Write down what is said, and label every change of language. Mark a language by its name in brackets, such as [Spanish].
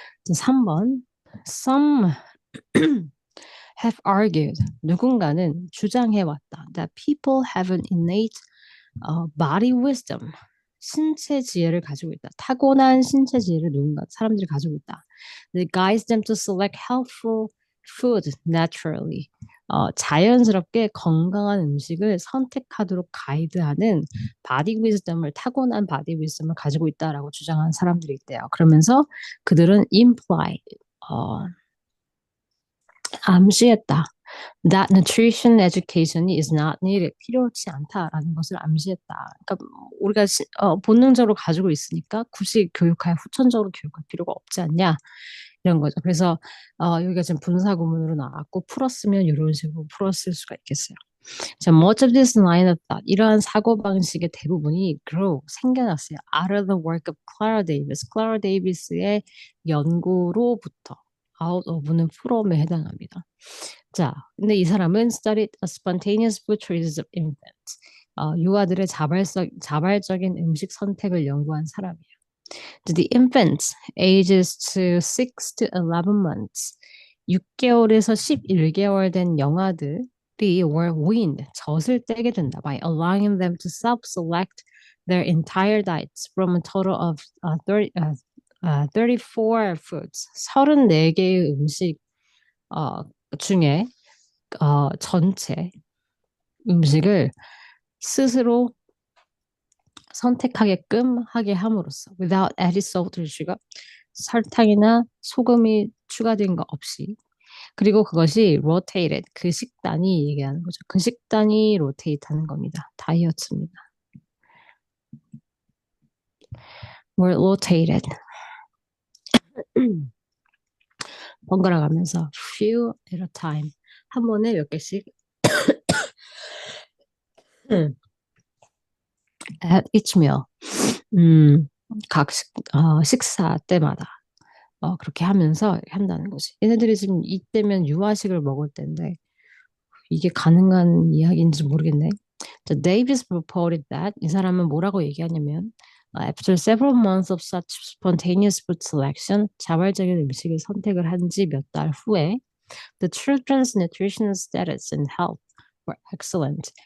[English] 3번. Some have argued. [Korean] 누군가는 주장해왔다. [English] That people have an innate body wisdom. [Korean] 신체 지혜를 가지고 있다. 타고난 신체 지혜를 사람들이 가지고 있다. [English] It guides them to select healthful food naturally. [Korean] 자연스럽게 건강한 음식을 선택하도록 가이드하는 바디 위즈덤을 타고난 바디 위즈덤을 가지고 있다라고 주장하는 사람들이 있대요. 그러면서 그들은 imply 어, 암시했다. [English] That nutrition education is not needed. [Korean] 필요치 않다라는 것을 암시했다. 그러니까 우리가 본능적으로 가지고 있으니까 굳이 교육할 후천적으로 교육할 필요가 없지 않냐 이런 거죠. 그래서 여기가 지금 분사구문으로 나왔고 풀었으면 이런 식으로 풀었을 수가 있겠어요. [English] 자, much of this line of thought, [Korean] 이러한 사고방식의 대부분이 [English] grow, [Korean] 생겨났어요. [English] Out of the work of Clara Davis. [Korean] Clara Davis의 연구로부터 out of는 from에 해당합니다. 자, 근데 이 사람은 [English] studied a spontaneous food choices of infants. [Korean] 유아들의 자발적인 음식 선택을 연구한 사람이에요. [English] The infants ages to 6 to 11 months. [Korean] 6개월에서 11개월 된 영아들이 [English] were weaned, [Korean] 젖을 떼게 된다 [English] by allowing them to self-select their entire diets from a total of 34 foods. [Korean] 34개의 음식 중에 전체 음식을 스스로 선택하게끔 하게 함으로써 [English] without added salt or sugar [Korean] 설탕이나 소금이 추가된 거 없이 그리고 그것이 rotated 그 식단이 얘기하는 거죠. 그 식단이 rotate 하는 겁니다. 다이어트입니다. [English] were rotated [Korean] 번갈아 가면서 [English] few at a time [Korean] 한 번에 몇 개씩 [English] at each meal [Korean] 각 식사 때마다 그렇게 하면서 한다는 거지. 얘네들이 지금 이때면 유아식을 먹을 때인데 이게 가능한 이야기인지 모르겠네. [English] 자, Davis reported that [Korean] 이 사람은 뭐라고 얘기하냐면 [English] after several months of such spontaneous food selection [Korean] 자발적인 음식을 선택을 한 지 몇 달 후에 [English] the children's nutritional status and health were excellent.